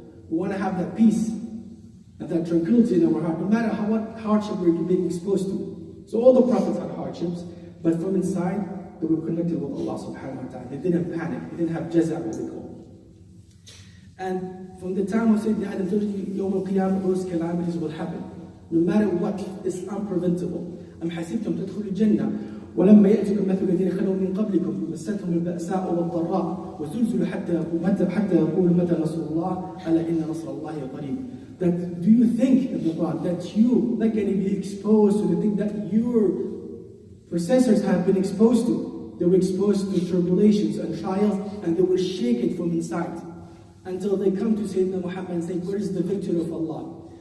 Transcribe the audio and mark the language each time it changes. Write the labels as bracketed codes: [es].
[en] We want to have that peace and that tranquility in our heart, no matter what hardship we're being exposed to. So all the prophets had hardships, but from inside, they were connected with Allah subhanahu wa ta'ala. They didn't panic. They didn't have jaza, what they call. And from the time of Sayyidina Adam, Yawm al-Qiyamah, those calamities will happen. No matter what, is unpreventable. [ar] أم حسبتم تدخلوا الجنة ولما يأتكم مثل الذين خلوا من قبلكم مستهم البأساء والضراء وزلزلوا حتى يقول متى نصر الله ألا إن نصر الله قريب. [en] That do you think in the Quran that you not going to be exposed to the thing that your predecessors have been exposed to? They were exposed to tribulations and trials, and they were shaken from inside until they come to Sayyidina Muhammad and say, where is the victory of Allah?